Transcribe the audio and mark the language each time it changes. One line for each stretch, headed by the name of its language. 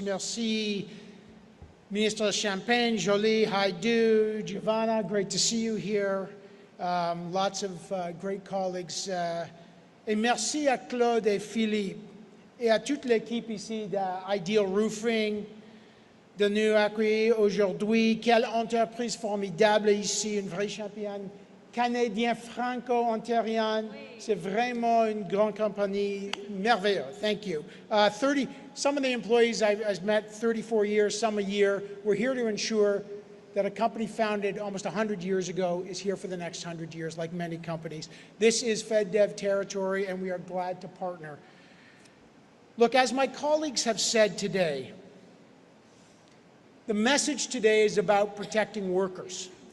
French: Merci,
English: Minister Champagne, Jolie, Haidu, Giovanna. Great to see you here. lots of great colleagues.
French: Et merci à Claude et Philippe et à toute l'équipe ici d'Ideal Roofing de nous accueillir aujourd'hui. Quelle entreprise formidable ici, une vraie championne canadienne franco-ontarienne. C'est vraiment une grande compagnie merveilleuse.
English: Thank you. Some of the employees I've met 34 years, some a year. We're here to ensure that a company founded almost 100 years ago is here for the next 100 years, like many companies. This is FedDev territory, and we are glad to partner. Look, as my colleagues have said today, the message today is about protecting workers.